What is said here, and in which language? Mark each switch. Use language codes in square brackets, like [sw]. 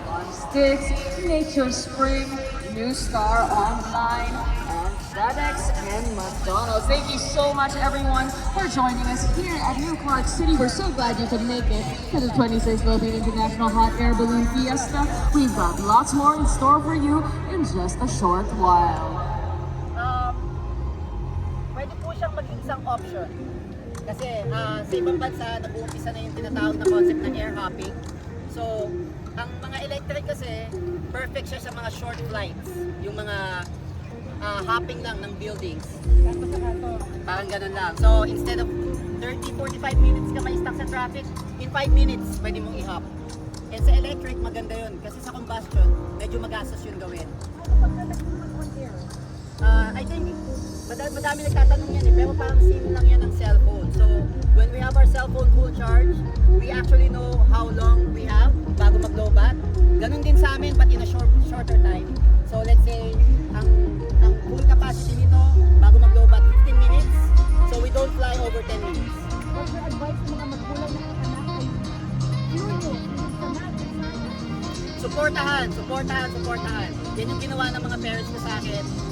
[en] Sticks, Nature Spring, New Star Online, and FedEx and McDonald's. Thank you so much, everyone, for joining us here at New Clark City. We're so glad you could make it to the 26th Philippine International Hot Air Balloon Fiesta. We've got lots more in store for you in just a short while. [tl] Pwede po siyang maging isang option. Kasi sa ibang bansa, nag-uumpisa na yung tinatawag na concept ng air hopping. So, ang mga electric kasi, perfect siya sa mga short flights. Yung mga hopping lang ng buildings. [en] Parang ganun lang. So, instead of 30-45 minutes ka may stuck sa traffic, in 5 minutes, pwede mong i-hop. [tl] And sa electric, maganda yun. Kasi sa combustion, medyo magastos yung gawin. I think, madami nagtatanong yan eh, pero parang SIM lang yan ng cellphone. [en] So, when we have our cellphone full charge, we actually know how long we have bago mag-lowbat. Ganun din sa amin, but in a shorter time. So, let's say, ang full capacity nito, bago mag-lowbat, 15 minutes. So, we don't fly over 10 minutes. [tl] What's your advice sa mga magulang na anak ay Supportahan. Yan yung ginawa ng mga parents ko sa akin.